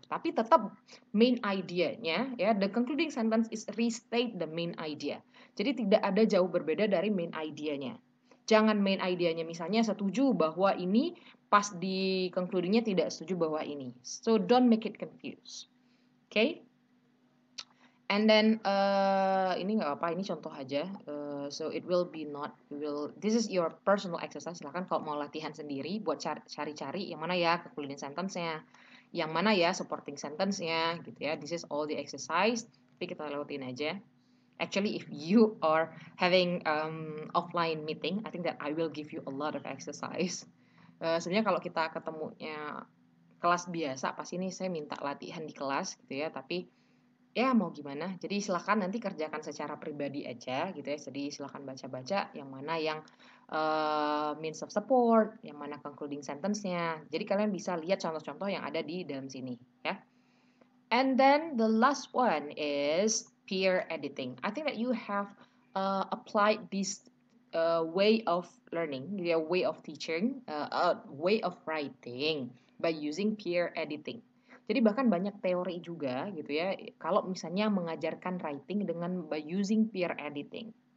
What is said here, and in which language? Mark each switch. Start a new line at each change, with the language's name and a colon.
Indonesian: Tapi tetap main idea-nya, ya,
English: the concluding sentence is restate the main idea.
Indonesian: Jadi tidak ada jauh berbeda dari main idea-nya. Jangan main idea-nya misalnya setuju bahwa ini, pas di concluding-nya tidak setuju bahwa ini.
English: So don't make it confused. Okay? And then
Indonesian: ini nggak apa-apa, ini contoh aja.
English: So it will be not will. This is your personal exercise.
Indonesian: Silahkan kalau mau latihan sendiri buat cari-cari yang mana ya concluding sentence-nya, yang mana ya supporting sentence-nya, gitu ya.
English: This is all the exercise.
Indonesian: Tapi kita lewatin aja.
English: Actually, if you are having offline meeting, I think that I will give you a lot of exercise.
Indonesian: Sebenarnya kalau kita ketemunya kelas biasa, pasti ini saya minta latihan di kelas, gitu ya. Tapi ya mau gimana, jadi silakan nanti kerjakan secara pribadi aja gitu ya. Jadi silakan baca-baca yang mana yang means of support, yang mana concluding sentence-nya. Jadi kalian bisa lihat contoh-contoh yang ada di dalam sini ya.
English: And then the last one is peer editing. I think that you have applied this way of learning, way of teaching, way of writing by using peer editing.
Indonesian: Jadi bahkan banyak teori juga gitu ya, kalau misalnya mengajarkan writing dengan
English: by using peer editing.